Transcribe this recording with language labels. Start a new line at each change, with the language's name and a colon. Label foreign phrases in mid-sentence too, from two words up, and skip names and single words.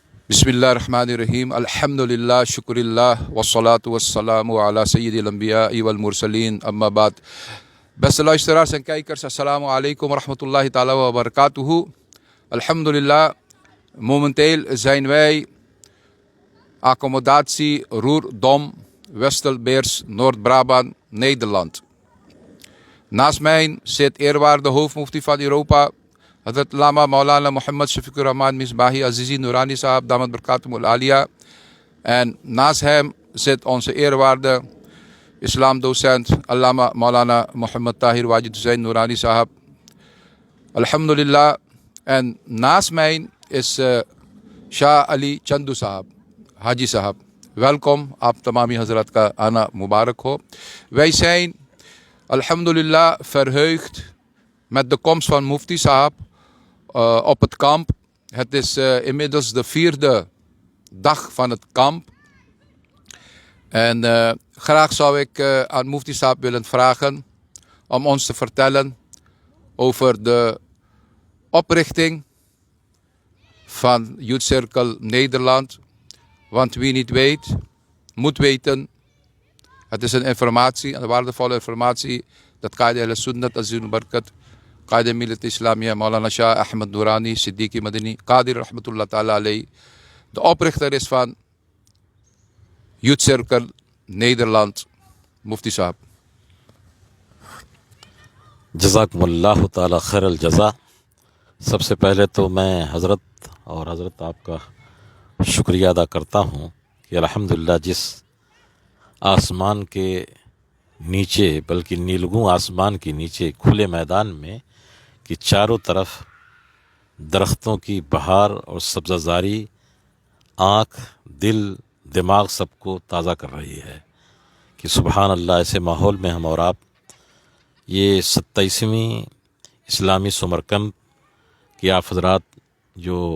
Arabic: بسم اللہ الرحمن الرحیم الحمد للہ شکر اللہ والصلاة والسلام علی سید الانبیاء والمرسلین اما بعد.
Dutch: Beste luisteraars en kijkers,
Arabic: السلام عليكم ورحمة الله تعالى وبركاته.
Dutch: Alhamdulillah, momenteel zijn wij accommodatie Roerdom, Westelbeers, Noord-Brabant, Nederland. Naast mij zit eerwaarde hoofdmufti van Europa, Hazrat Lama Maulana Muhammad Shafiqur Rahman Misbahi Azizi Noorani Sahab Damat Barakatumul Alia. En naast hem zit onze eerwaarde islamdocent Allama Maulana Muhammad Tahir Wajid Hussain Noorani Sahab. Alhamdulillah. En naast mij is Shah Ali Chandu Sahab, Haji Sahab. Welkom,
Urdu: آپ تمامی حضرت کا آنا مبارک ہو.
Dutch: Wij zijn alhamdulillah verheugd met de komst van Mufti Sahab op het kamp. Het is inmiddels de 4e dag van het kamp. En graag zou ik aan Mufti Sahab willen vragen om ons te vertellen over de oprichting van Youth Circle Nederland. Want wie niet weet, moet weten. Het is een informatie, een waardevolle informatie. Dat Qaida al-Sunnat Azizul Barkat, Qaida Millat Islamiyya, Maulana Shah Ahmad Noorani, Siddiqui Madani, Qadir
Arabic: رحمة الله تعالى عليه,
Dutch: de oprichter is van Youth Circle Nederland, Mufti Sahab.
Arabic: جزاکم اللہ تعالی خیر الجزا.
Urdu: سب سے پہلے تو میں حضرت اور حضرت آپ کا شکریہ ادا کرتا ہوں کہ الحمدللہ جس آسمان کے نیچے، بلکہ نیلگوں آسمان کے نیچے کھلے میدان میں کہ چاروں طرف درختوں کی بہار اور سبزہ زاری آنکھ، دل، دماغ سب کو تازہ کر رہی ہے، کہ
Arabic: سبحان اللہ
Urdu: ایسے ماحول میں ہم اور آپ یہ 27ویں اسلامی
English: summer camp
Urdu: کہ آپ حضرات جو